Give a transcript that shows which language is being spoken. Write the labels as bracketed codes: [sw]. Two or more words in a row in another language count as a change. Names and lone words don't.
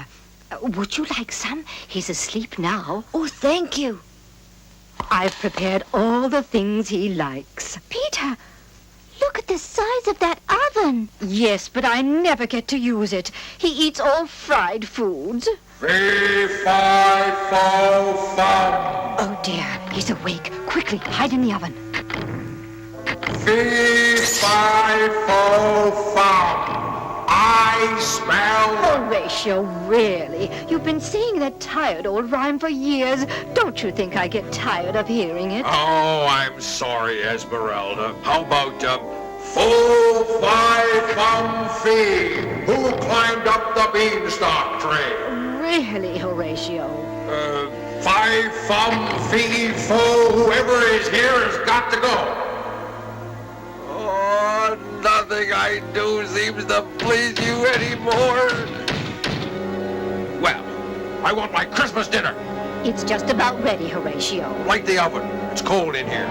[en] Would you like some? He's asleep now. Oh, thank you. I've prepared all the things he likes. Peter, look at the size of that oven. Yes, but I never get to use it. He eats all fried foods. Fee-fi-fo-fum. Oh, dear. He's awake. Quickly, hide in the oven. Fee-fi-fo-fum. I smell... Horatio, really? You've been saying that tired old rhyme for years. Don't you think I get tired of hearing it? Oh, I'm sorry, Esmeralda. How about, Foo-fi-fum-fee? Who climbed up the beanstalk tree? Really, Horatio? Fi-fum-fee-fo. Whoever is here has got to go. Oh, nothing I do seems to please you anymore. Well, I want my Christmas dinner. It's just about ready, Horatio. Light the oven. It's cold in here.